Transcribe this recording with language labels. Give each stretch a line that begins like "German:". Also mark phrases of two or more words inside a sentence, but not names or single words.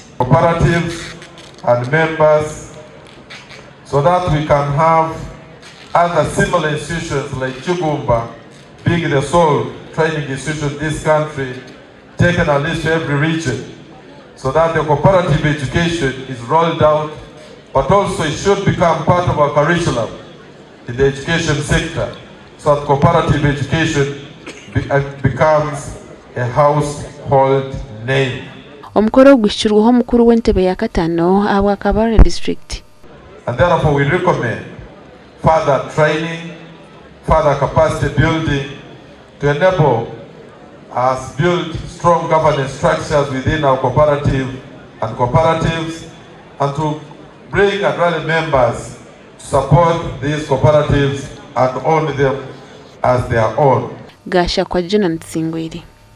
English: Cooperatives and members, so that we can have other similar institutions like Chugumba being the sole training institution in this country, taken at least to every region, so that the cooperative education is rolled out, but also it should become part of our curriculum in the education sector, so that cooperative education becomes a household name.
Chiga: Omukoro gwishurwaho mukuru w'entebe ya Katano abwa Kabale district.
English: And therefore we recommend further training, further capacity building to enable us build strong governance structures within our cooperative and cooperatives, and to bring and rally members to support these cooperatives and own them as their own.
Chiga: Gasha kwa Ndyamusiimanta.